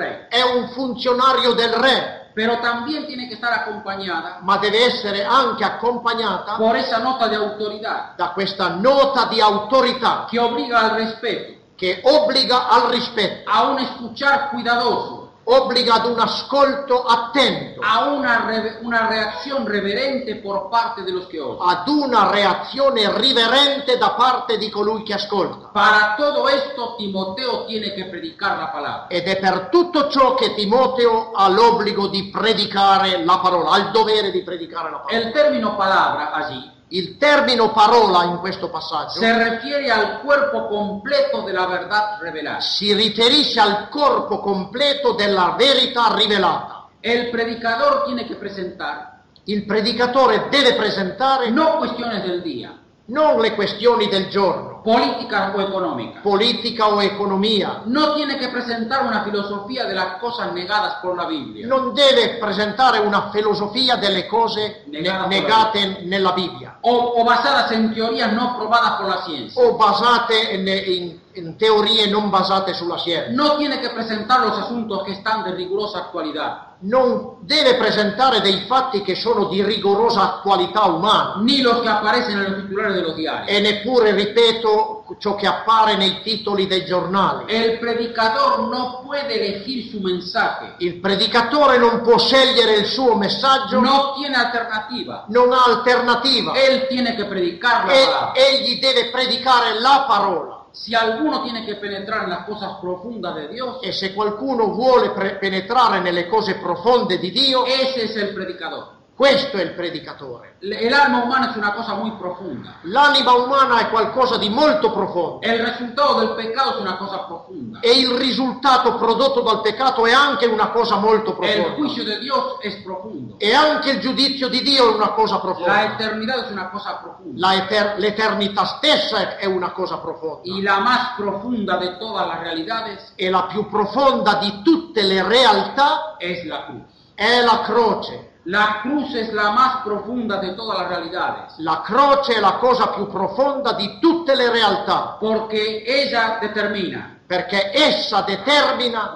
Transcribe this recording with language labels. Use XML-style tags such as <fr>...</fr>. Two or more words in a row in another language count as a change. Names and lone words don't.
<it>è un funzionario del re,</it> <es>pero también tiene que estar acompañada</es> <it>ma deve essere anche accompagnata</it> <es>por esa nota de autoridad</es> <it>da questa nota di autorità</it> <es>que obliga al respeto,</es> <it>che obbliga al rispetto,</it> <es>a un escuchar cuidadoso,</es> <it>obbliga ad un ascolto attento,</it> <es>a una reacción reverente por parte de los que oyen.</es> <it>ad una reazione riverente da parte di colui che ascolta.</it> <es>Para todo esto, Timoteo tiene que predicar la palabra.</es> <it>Ed è per tutto ciò che Timoteo ha l'obbligo di predicare la parola, ha il dovere di predicare la parola.</it> <es>El término palabra allí</es> <it>Il termine parola in questo passaggio</it> <es>se refiere al cuerpo completo de la verdad revelada.</es> <it>si riferisce al corpo completo della verità rivelata.</it> <es>El predicador tiene que presentar</es> <it>Il predicatore deve presentare</it> <es>no cuestiones del día,</es> <it>non le questioni del giorno,</it> <es>política o económica.</es> <it>politica o economia,</it> <es>No tiene que presentar una filosofía de las cosas negadas por la Biblia.</es> <it>non deve presentare una filosofia delle cose negate nella Bibbia</it> <es>O basadas en teorías no probadas por la ciencia.</es> <it>o basate in teorie non basate sulla scienza.</it> <es>No tiene que presentar los asuntos que están de rigurosa actualidad,</es> <it>Non deve presentare dei fatti che sono di rigorosa attualità umana</it> <es>ni los que aparecen en los titulares de los diarios.</es> <it>e neppure, ripeto, ciò che appare nei titoli dei giornali.</it> <es>El predicador no puede elegir su mensaje,</es> <it>Il predicatore non può scegliere il suo messaggio,</it> <es>no tiene alternativa.</es> <it>non ha alternativa.</it> <es>Él tiene que predicar la palabra.</es> <it>Egli deve predicare la parola.</it> <es>Si alguno tiene que penetrar en las cosas profundas de Dios,</es> <it>E se qualcuno vuole penetrare nelle cose profonde di Dio,</it> <es>ese es el predicador.</es> <it>questo è il predicatore.</it> <es>El alma humana es una cosa muy profunda.</es> <it>L'anima umana è qualcosa di molto profondo</it> <es>El resultado del pecado es una cosa profunda.</es> <it>e il risultato prodotto dal peccato è anche una cosa molto</it> <es>El</es> <it>profonda.</it> <es>juicio de Dios es profundo.</es> <it>E anche il giudizio di Dio è una cosa</it> <es>La</es> <it>profonda.</it> <es>eternidad es una cosa profunda.</es> <it>L'eternità stessa è una cosa profonda.</it> <es>Y la más profunda de todas las realidades</es> <it>E la più profonda di tutte le realtà</it> <es>es la cruz.</es> <it>è la croce.</it> <es>La cruz es la más profunda de todas las realidades,</es> <it>La croce è la cosa più profonda di tutte le realtà,</it> <es>porque ella determina,</es> <it>perché essa determina</it>